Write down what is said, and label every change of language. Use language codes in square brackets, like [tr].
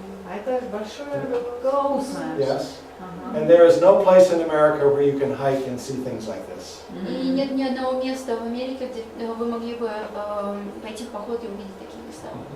[ru] А это большое голоусное. [en] Yes. [ru] Ага. [en] And there is no place in America where you can hike and see things like this. [ru] И нет ни одного места в Америке, где вы могли бы пойти в поход и увидеть такие места.